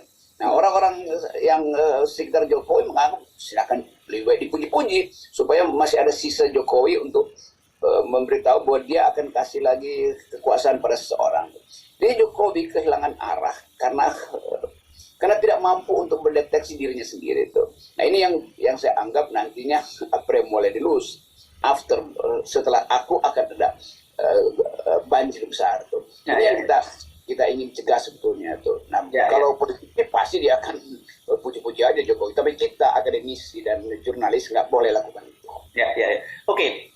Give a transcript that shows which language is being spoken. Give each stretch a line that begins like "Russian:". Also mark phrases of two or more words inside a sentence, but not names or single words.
Indonesian: Nah, orang-orang yang sekitar Jokowi menganggap silakan lebih baik dipuji-puji supaya masih ada sisa Jokowi untuk memberitahu bahwa dia akan kasih lagi kekuasaan pada seseorang. Jadi Jokowi kehilangan arah karena tidak mampu untuk mendeteksi dirinya sendiri itu. Nah, ini yang saya anggap nantinya
French: après moi les déluge.
Indonesian: Setelah aku akan ada banjir besar tuh. Jadi yang kita ingin cegah sebetulnya tuh. Nah, kalau politiknya pasti dia akan puji-puji aja Jokowi, tapi kita akademisi dan jurnalis nggak boleh lakukan itu. Oke.